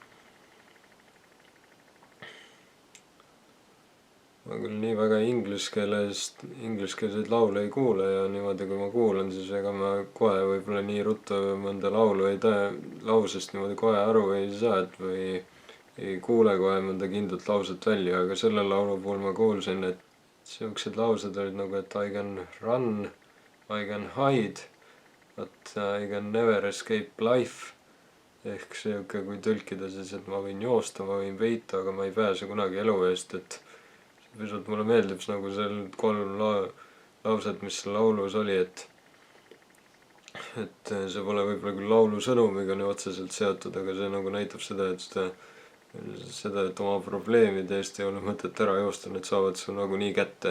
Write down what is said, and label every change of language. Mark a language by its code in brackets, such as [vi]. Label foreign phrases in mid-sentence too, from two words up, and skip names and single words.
[et] ma küll nii väga ingliskeelseid laule ei kuule ja niimoodi, kui ma kuulan, siis ega ma kohe võib-olla nii ruttu mõnda laulu lausest niimoodi kohe aru ei saa, et või ei kuule kohe mõnda kindlat lauset välja, aga selle laulu puhul ma kuulsin, et siuksed laused olid nagu, et [en] I can run, I can hide, but I can never escape life. [et] ehk siuke, kui tõlkida siis, et ma võin joosta, ma võin peita, aga ma ei pääse kunagi elu eest, et pisut mulle meeldib nagu seal 3 lauset, mis seal laulus oli, et see pole võib-olla küll laulu sõnumiga nii otseselt seotud, aga see nagu näitab seda, et oma probleemide eest ei ole mõtet ära joosta, need saavad su nagunii kätte.